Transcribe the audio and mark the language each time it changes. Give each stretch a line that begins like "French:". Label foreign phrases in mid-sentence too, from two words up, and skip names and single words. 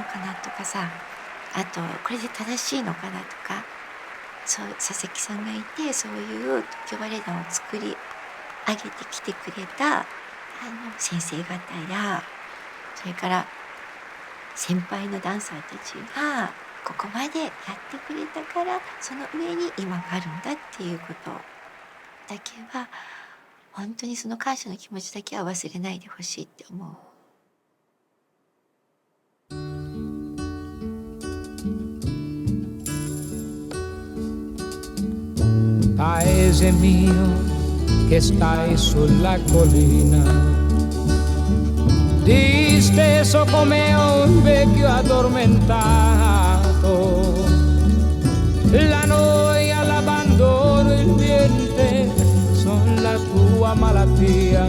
Japanese: かなとかさ、あとこれで正しいのかなとか、そう佐々木さんがいて、そういう東京バレエ団を作り上げてきてくれた先生方や、それから先輩のダンサーたちがここまでやってくれたから、その上に今があるんだっていうことだけは、本当にその感謝の気持ちだけは忘れないでほしいって思う。
Italian: Paese mio che stai sulla collina, disteso come un vecchio addormentato, la noia, l'abbandono, il niente son la tua malattia.